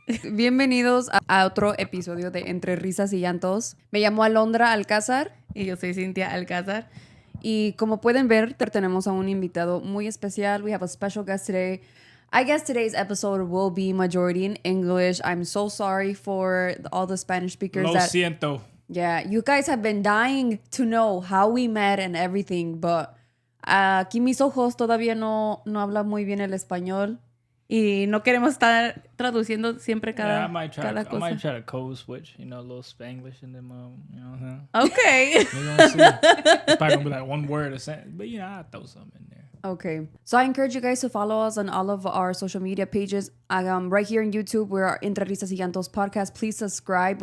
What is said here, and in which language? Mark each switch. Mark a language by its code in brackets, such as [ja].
[es] Bienvenidos a otro episodio de Entre Risas y Llantos. Me llamo Alondra Alcázar. Y yo soy Cintia Alcázar. Y como pueden ver, tenemos a un invitado muy especial. [en] We have a special guest today. I guess today's episode will be majority in English. I'm so sorry for all the Spanish speakers. [es] Lo siento. [en] Yeah, you guys have been dying to know how we met and everything, but [es] aquí mis ojos todavía no hablan muy bien el español. Y no queremos estar traduciendo siempre cada, [en] I might try [es] cosa. [en] to code switch, a little Spanglish in them, you know what I'm saying? Okay. We're gonna see. It's probably gonna be like one word a sentence, but I'll throw something in there. Okay. So I encourage you guys to follow us on all of our social media pages. Right here on YouTube, we're Entre Risas y Llantos podcast. Please subscribe.